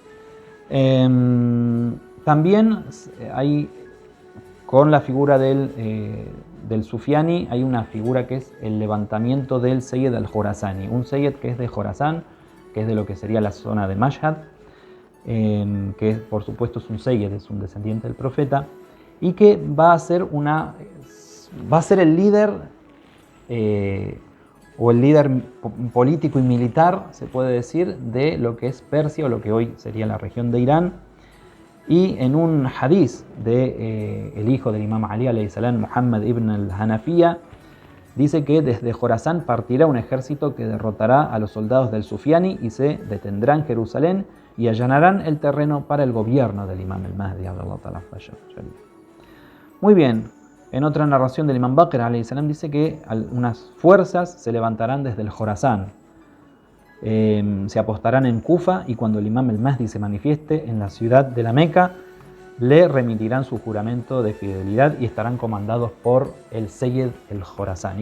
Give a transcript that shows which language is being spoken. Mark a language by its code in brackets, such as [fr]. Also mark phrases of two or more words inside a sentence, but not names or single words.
[es] También hay, con la figura del Sufyani, hay una figura que es el levantamiento del Sayyid al-Khorasani, un Sayyid que es de Jorasán, que es de lo que sería la zona de Mashhad, que por supuesto es un Sayyid, es un descendiente del profeta, y que va a ser el líder o el líder político y militar, se puede decir, de lo que es Persia o lo que hoy sería la región de Irán. Y en un hadiz de el hijo del imam Ali [ar] عليه السلام, [es] Muhammad ibn al-Hanafiya, dice que desde Jorazán partirá un ejército que derrotará a los soldados del Sufiani y se detendrá en Jerusalén y allanarán el terreno para el gobierno del imam al-Mahdi. Muy bien, en otra narración del imam Baqir [ar] عليه السلام [es] dice que unas fuerzas se levantarán desde el Jorazán. Se apostarán en Kufa y cuando el imam al-Mahdi se manifieste en la ciudad de la Meca, le remitirán su juramento de fidelidad y estarán comandados por el Sayyid el Jorazani.